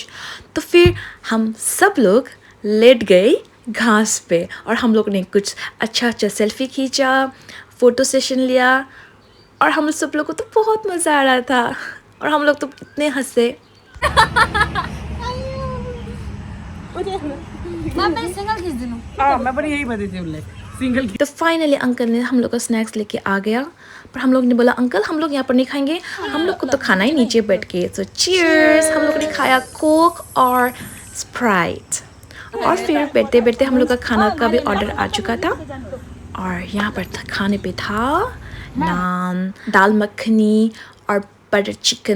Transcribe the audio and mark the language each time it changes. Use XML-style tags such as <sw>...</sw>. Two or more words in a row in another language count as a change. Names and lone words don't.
<hi>तो फिर हम सब लोग लेट गए घास पे और हम लोग ने कुछ अच्छा सेल्फी खींचा,</hi> <en>photo session</en> <hi>लिया और हम सब लोग को तो बहुत मज़ा आ रहा था और हम लोग तो इतने हंसे। मैं सिंगल खींच दूँ।</hi> <ne>मैं पनि यही भन्दै थिएँ उसले सिंगल।</ne> <hi>तो फाइनली अंकल ने हम लोग का स्नैक्स लेके आ गया, पर हम लोग ने बोला अंकल हम लोग यहाँ पर नहीं खाएंगे, हम लोग को तो खाना ही नीचे बैठ के। तो चीयर्स, हम लोग ने खाया कोक और स्प्राइट। और फिर बैठते बैठते हम लोग का खाना का भी ऑर्डर आ चुका था और यहाँ पर खाने पे था नान, दाल मखनी और बटर चिकन।</hi>